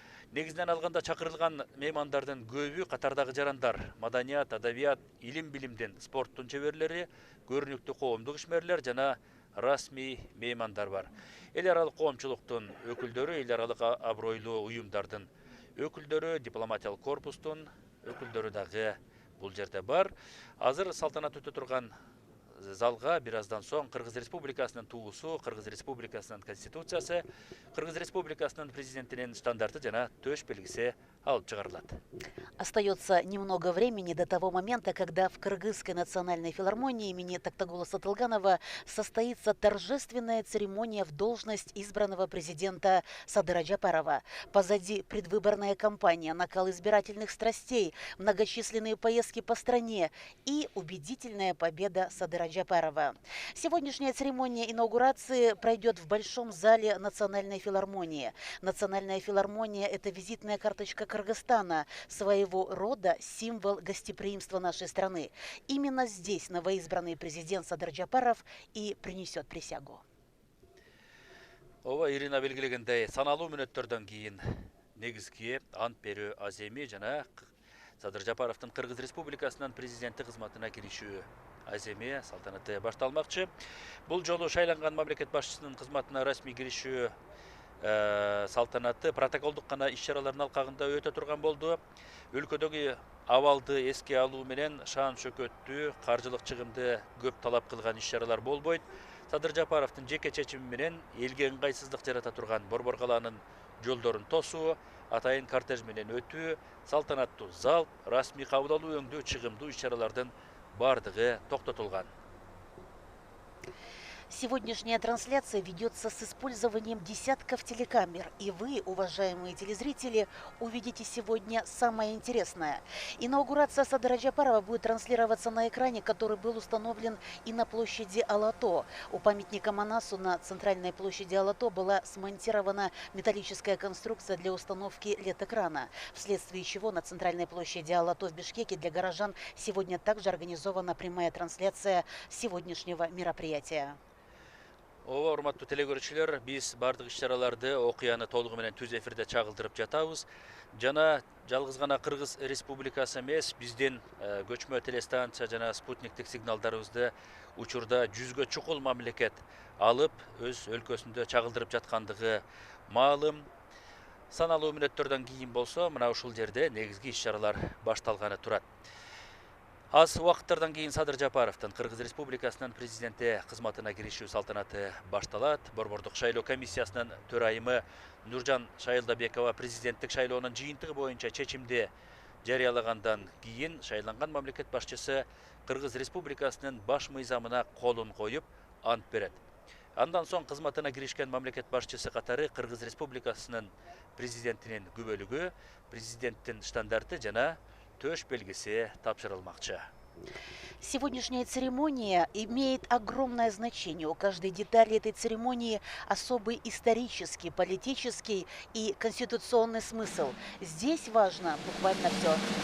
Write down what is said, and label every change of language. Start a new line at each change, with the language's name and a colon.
Kyrgyz: Негизинен алганда чакырылган меймандардын көбү катардагы жарандар, маданият, адабият, илим-билимдин, спорттун чеберлери, көрүнүктүү коомдук ишмерлер жана расмий меймандар бар. Эл аралык коомчулуктун өкүлдөрү, эл аралык абройлуу уюмдардын өкүлдөрү, дипломатиялык корпустун өкүлдөрү дагы бул жерде бар. Азыр салтанат өтө турган залға бираздан соң Қырғыз Республикасының туысы, Қырғыз Республикасының конституциясы, Қырғыз Республикасының президентінің стандарты жана төш белгісі алып чыгарылат.
Russian: Остается немного времени до того момента, когда в Кыргызской национальной филармонии имени Токтагула Сатылганова состоится торжественная церемония в должность избранного президента Садыра Джапарова. Позади предвыборная кампания, накал избирательных страстей, многочисленные поездки по стране и убедительная победа Садыра Джапарова. Сегодняшняя церемония инаугурации пройдет в Большом зале Национальной филармонии. Национальная филармония – это визитная карточка Кыргызстана, своего рода символ гостеприимства нашей страны. Именно здесь новоизбранный президент Садыр Джапаров и принесет присягу.
Kyrgyz: Ова Ирина белгилегендей, саналуу мүнөттөрдөн кийин негизги ант берүү аземи жана Садыр Джапаровдун Кыргыз Республикасынын президенти кызматына киришүү аземи салтанаты башталмакчы. Бул жолу шайланган мамлекет башчысынын кызматына расмий киришүү салтанаты протоколдук гана иш-чаралардын алкагында өтө турган болду. Өлкөдөгү абалды эске алуу менен шаан шөкөттүү, каржылык чыгымды көп талап кылган иш-чаралар болбойт. Садыр Джапаровдун жеке чечими менен элге ыңгайсыздык жарата турган Борбор калаанын жолдорун тосуу, атайын кортеж менен өтүү, салтанаттуу зал, расмий кабыл алуу өңдүү чыгымдуу иш-чаралардын бардыгы токтотулган.
Russian: Сегодняшняя трансляция ведется с использованием десятков телекамер. И вы, уважаемые телезрители, увидите сегодня самое интересное. Инаугурация Садыра Джапарова будет транслироваться на экране, который был установлен и на площади Алато. У памятника Манасу на центральной площади Алато была смонтирована металлическая конструкция для установки LED-экрана, вследствие чего на центральной площади Алато в Бишкеке для горожан сегодня также организована прямая трансляция сегодняшнего мероприятия.
Kyrgyz: Ова, урматтуу телегөрүүчүлөр, биз бардык иш-чараларды окуяны толугу менен түз эфирде чагылдырып жатабыз. Жана жалгыз гана Кыргыз Республикасы эмес, биздин көчмө телестанция жана спутниктик сигналдарыбызды учурда жүзгө чукул мамлекет алып, өз өлкөсүндө чагылдырып жаткандыгы маалым. Саналуу мүнөттөрдөн кийин болсо, мына ушул жерде негизги иш-чаралар башталганы турат. Аз уақыттардан кейін Садыр Джапаровдун Кыргыз Республикасынын президенти кызматына киришүү салтанаты башталат. Борбордук шайлоо комиссиясынын төрайымы Нуржан Шайылдабекова президенттик шайлоонун жыйынтыгы боюнча чечимди жарыялагандан кийин шайланган мамлекет башчысы Кыргыз Республикасынын баш мыйзамына колун коюп ант берет. Андан соң кызматына киришкен мамлекет башчысы катары Кыргыз Республикасынын президентинин күбөлүгү, президенттин штандарты жана төш белгиси тапшырылмакчы.
Russian: Сегодняшняя церемония имеет огромное значение. У каждой детали этой церемонии особый исторический, политический и конституционный смысл. Здесь важно буквально все.